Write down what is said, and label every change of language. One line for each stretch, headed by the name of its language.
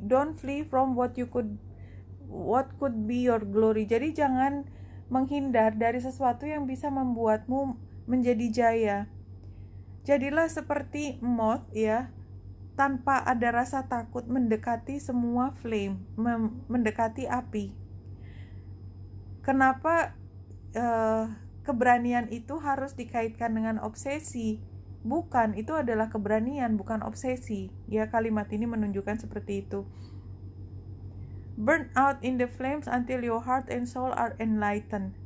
English: Don't flee from what could be your glory.
Indonesian: Jadi jangan menghindar dari sesuatu yang bisa membuatmu menjadi jaya. Jadilah seperti moth, ya, tanpa ada rasa takut mendekati semua flame, mendekati api. Kenapa keberanian itu harus dikaitkan dengan obsesi? Bukan, itu adalah keberanian, bukan obsesi. Ya, kalimat ini menunjukkan seperti itu.
English: Burn out in the flames until your heart and soul are enlightened.